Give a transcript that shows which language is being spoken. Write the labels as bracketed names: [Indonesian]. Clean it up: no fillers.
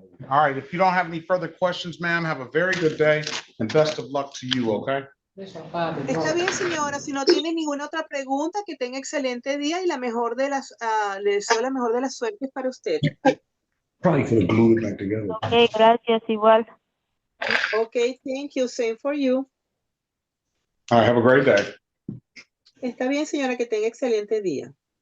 [English] All right, if you don't have any further questions, ma'am, have a very good day and best of luck to you, okay? [Spanish] Está bien, señora. Si no tiene ninguna otra pregunta, que tenga excelente día y la mejor de las, le deseo la mejor de las suertes para usted. [English] Probably could have glued it back together. [Spanish] Ok, gracias, igual. [English] Okay, thank you. Same for you. All right, have a great day. [Spanish] Está bien, señora, que tenga excelente día.